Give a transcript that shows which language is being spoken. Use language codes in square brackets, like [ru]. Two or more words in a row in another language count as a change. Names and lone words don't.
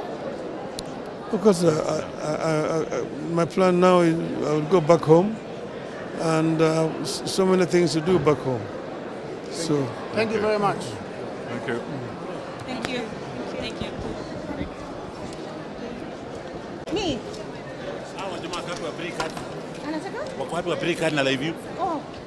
[en] Because my plan now is I will go back home, and so many things to do back home. Thank you very much. Thank you. Thank you. Thank you. Me? [sw] Hawa jamaa watu wa break hadi. Anataka? Watu wa break hadi na [en] live view. Oh.